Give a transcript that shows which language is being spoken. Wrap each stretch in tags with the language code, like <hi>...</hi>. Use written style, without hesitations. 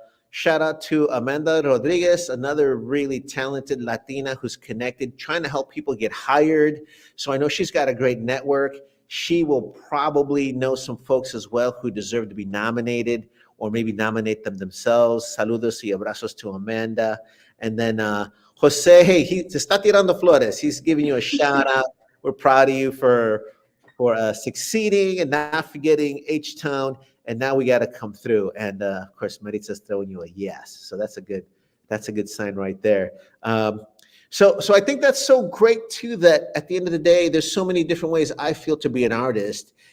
<en>Shout out to Amanda Rodriguez, another really talented Latina who's connected, trying to help people get hired. So I know she's got a great network. She will probably know some folks as well who deserve to be nominated, or maybe nominate them themselves.</en> <es>Saludos y abrazos to Amanda.</es> <en>And then</en> <es>Jose, hey, he te está tirando flores.</es> <en>He's giving you a shout out. We're proud of you for succeeding and not forgetting H-Town. And now we got to come through. And of course, Maritza's throwing you a yes. So that's a good sign right there. So I think that's so great too, that at the end of the day, there's so many different ways I feel to be an artist.</en>